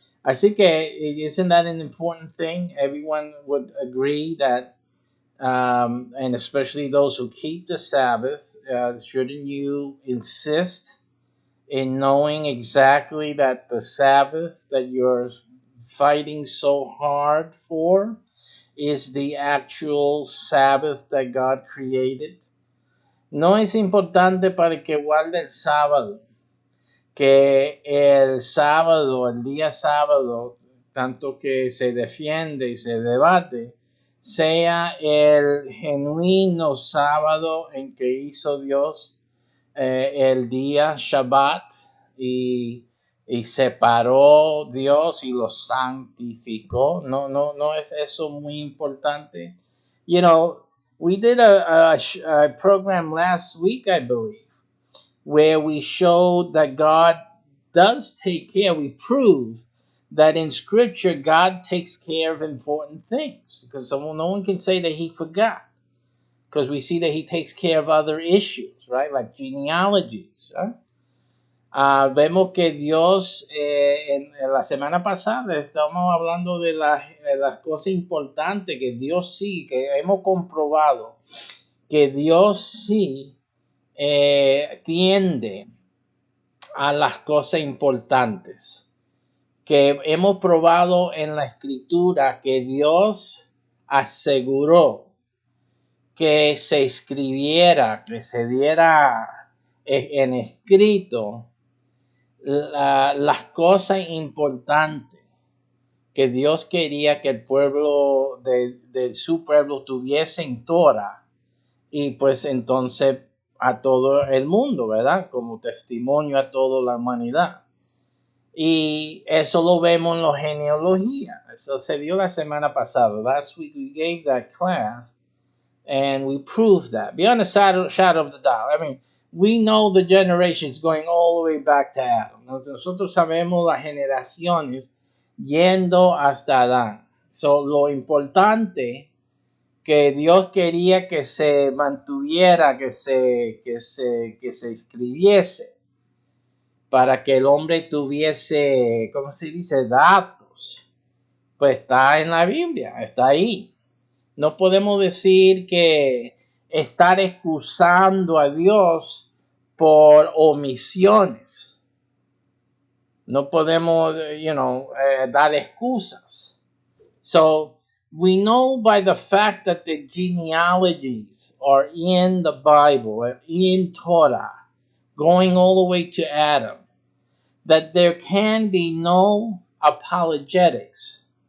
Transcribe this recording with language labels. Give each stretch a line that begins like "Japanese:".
Spanish: Así que
English: isn't that an important thing? Everyone would agree that, and especially those who keep the Sabbath, shouldn't you insist in knowing exactly that the Sabbath that you're fighting so hard for is the actual Sabbath that God created?
Spanish: No es importante para el que guarde el sábado que el sábado, el día sábado, tanto que se defiende y se debate, sea el genuino sábado en que hizo Dios el día Shabbat y separó Dios y lo santificó. No es eso muy importante.
English: We did a program last week, I believe, where we showed that God does take care. We prove that in Scripture, God takes care of important things, because no one can say that he forgot, because we see that he takes care of other issues, right? Like genealogies. Right?
Spanish: Vemos que Dios, en la semana pasada estamos hablando de las cosas importantes que Dios sí, que hemos comprobado que Dios sí tiende a las cosas importantes, que hemos probado en la escritura que Dios aseguró que se escribiera, que se diera en escrito las cosas importantes que Dios quería que el pueblo de su pueblo tuviese en Torah, y pues entonces a todo el mundo, ¿verdad? Como testimonio a toda la humanidad. Y eso lo vemos en la genealogía. Eso se dio la semana pasada.
English: Last week we gave that class and we proved that. Beyond the shadow of the doubt. I mean, we know the generations going all the way back to Adam.
Spanish: Nosotros sabemos las generaciones yendo hasta Adán. So, lo importante que Dios quería que se mantuviera, que se escribiese, para que el hombre tuviese, ¿cómo se dice?, datos, pues está en la Biblia, está ahí. No podemos decir que estar excusando a Dios por omisiones. No podemos, dar excusas.
English: So, we know by the fact that the genealogies are in the Bible, in Torah, going all the way to Adam, that there can be no apologetics.